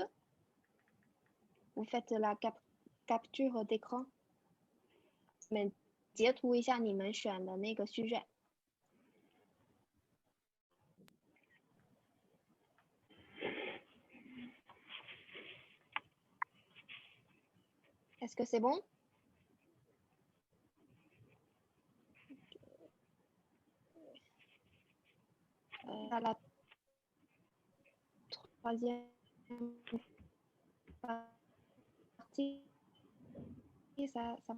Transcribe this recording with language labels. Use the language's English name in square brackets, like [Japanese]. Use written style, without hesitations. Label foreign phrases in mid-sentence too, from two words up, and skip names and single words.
[French] Vous faites la capture d'écran. [Chinese] 你们截图一下你们选的那个序卷。 [French] Est-ce que c'est bon? À la 3e partie, ça...